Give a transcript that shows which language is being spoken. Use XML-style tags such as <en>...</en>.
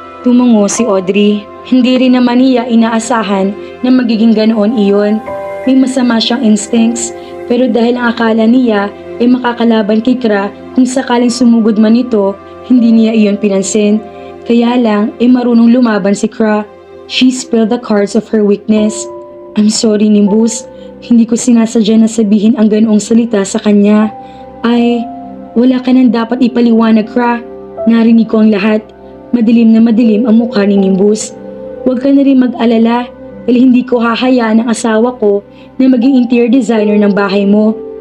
<tl>Tumango si Audrey. Hindi rin naman niya inaasahan na magiging ganoon iyon. May masama siyang instincts, pero dahil ang akala niya ay makakalaban kay Kra kung sakaling sumugod man ito, hindi niya iyon pinansin. Kaya lang ay marunong lumaban si Kra.</tl> <en>She spilled the cards of her weakness. I'm sorry, Nimbus.</en> <tl>Hindi ko sinasadya na sabihin ang ganoong salita sa kanya. Ay, wala ka nang dapat ipaliwanag, Kra. Narinig ko ang lahat. Madilim na madilim ang mukha ni Nimbus. Huwag ka na rin mag-alala dahil hindi ko hahayaan ang asawa ko na maging interior designer ng bahay mo.</tl>